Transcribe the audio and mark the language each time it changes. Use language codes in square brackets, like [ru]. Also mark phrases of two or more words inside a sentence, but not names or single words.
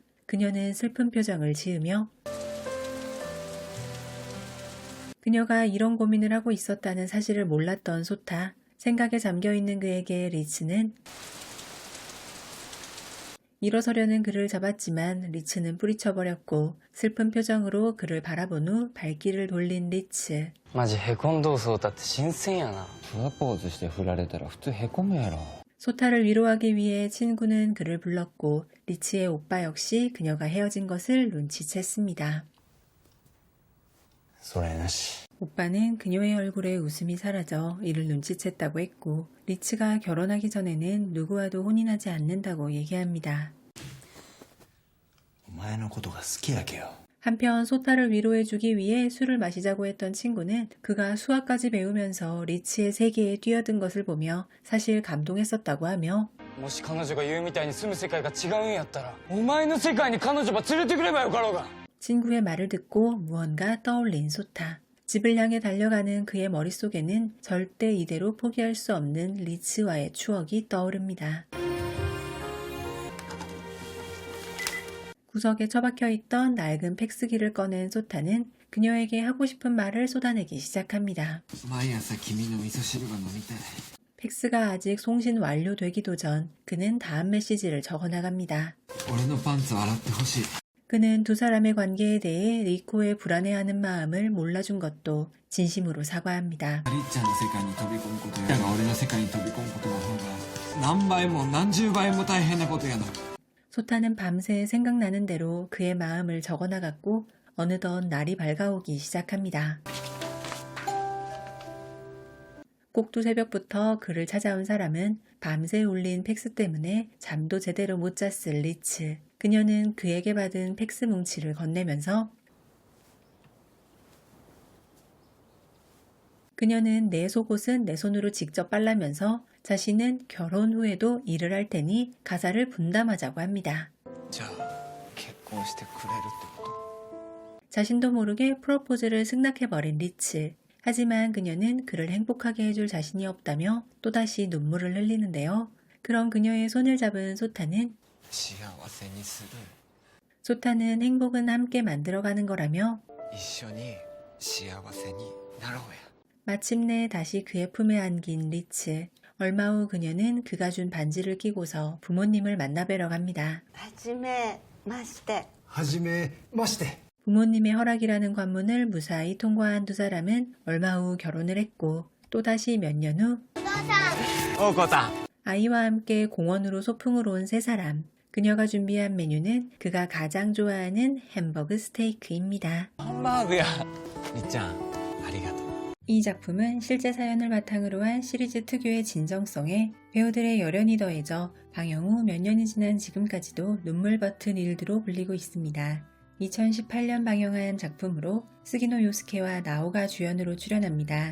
[ko] 그녀는 슬픈 표정을 지으며 그녀가 이런 고민을 하고 있었다는 사실을 몰랐던 소타. 생각에 잠겨있는 그에게 리츠는 일어서려는 그를 잡았지만 리츠는 뿌리쳐버렸고 슬픈 표정으로 그를 바라본 후 발길을 돌린 리츠. [ja] マジへこんどうそうたって新鮮やな。プロポーズして振られたら普通へこむやろ。 [ko] 소타를 위로하기 위해 친구는 그를 불렀고 리츠의 오빠 역시 그녀가 헤어진 것을 눈치챘습니다. [ja] それなし。 [ko] 오빠는 그녀의 얼굴에 웃음이 사라져 이를 눈치챘다고 했고 리츠가 결혼하기 전에는 누구와도 혼인하지 않는다고 얘기합니다. [ja] お前のことが好きやけよ。 [ko] 한편 소타를 위로해주기 위해 술을 마시자고 했던 친구는 그가 수학까지 배우면서 리츠의 세계에 뛰어든 것을 보며 사실 감동했었다고 하며 [ja] もし彼女が言うみたいに住む世界が違うんやったら、お前の世界に彼女ば連れてくればよかろうが。 [ko] 친구의 말을 듣고 무언가 떠올린 소타. 집을 향해 달려가는 그의 머릿속에는 절대 이대로 포기할 수 없는 리츠와의 추억이 떠오릅니다. 구석에 처박혀 있던 낡은 팩스기를 꺼낸 소타는 그녀에게 하고 싶은 말을 쏟아내기 시작합니다. [ja] 毎朝君の味噌汁が飲みたい。 [ko] 팩스가 아직 송신 완료되기도 전 그는 다음 메시지를 적어나갑니다. [ja] 俺のパンツ洗ってほしい。 [ko] 그는 두 사람의 관계에 대해 리코의 불안해하는 마음을 몰라준 것도 진심으로 사과합니다. [ja] りっちゃんの世界に飛び込むことより俺の世界に飛び込むことの方が何倍も何十倍も大変なことやな。 [ko] 소타는 밤새 생각나는 대로 그의 마음을 적어나갔고 어느덧 날이 밝아오기 시작합니다. 꼭두 새벽부터 그를 찾아온 사람은 밤새 울린 팩스 때문에 잠도 제대로 못 잤을 리츠. 그녀는 그에게 받은 팩스 뭉치를 건네면서 그녀는 내 속옷은 내 손으로 직접 빨라면서 자신은 결혼 후에도 일을 할 테니 가사를 분담하자고 합니다. [ja] じゃあ結婚してくれるってこと？ [ko] 자신도 모르게 프로포즈를 승낙해버린 리츠. 하지만 그녀는 그를 행복하게 해줄 자신이 없다며 또다시 눈물을 흘리는데요. 그런 그녀의 손을 잡은 소타는 [ja] 幸せにする。 [ko] 소타는 행복은 함께 만들어가는 거라며 [ja] 一緒に幸せになろうや。 [ko] 마침내 다시 그의 품에 안긴 리츠. 얼마 후 그녀는 그가 준 반지를 끼고서 부모님을 만나뵈러 갑니다. [ja] はじめまして。はじめまして。 [ko] 부모님의 허락이라는 관문을 무사히 통과한 두 사람은 얼마 후 결혼을 했고 또다시 몇 년 후 [ja] おうこうたん。 [ko] 아이와 함께 공원으로 소풍을 온 세 사람. 그녀가 준비한 메뉴는 그가 가장 좋아하는 햄버거 스테이크입니다. [ja] ハンバーグや。りっちゃん、ありがとう。 [ko] 이 작품은 실제 사연을 바탕으로 한 시리즈 특유의 진정성에 배우들의 열연이 더해져 방영 후 몇 년이 지난 지금까지도 눈물 버튼 일드로 불리고 있습니다. 2018년 방영한 작품으로 스기노 요스케와 나오가 주연으로 출연합니다.